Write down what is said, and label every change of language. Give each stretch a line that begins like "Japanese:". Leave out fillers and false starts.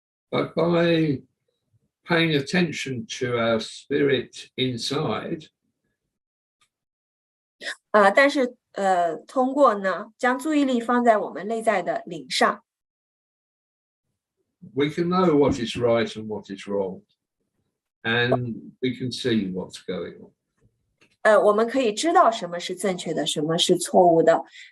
English: But by paying attention to our spirit inside,
Chinese: 但是通过呢，将注意力放在我们内在的灵上，
English: we can know what is right and what is wrong, and we can see what's going on.
Chinese: 我们可以知道什么是正确的，什么是错误的。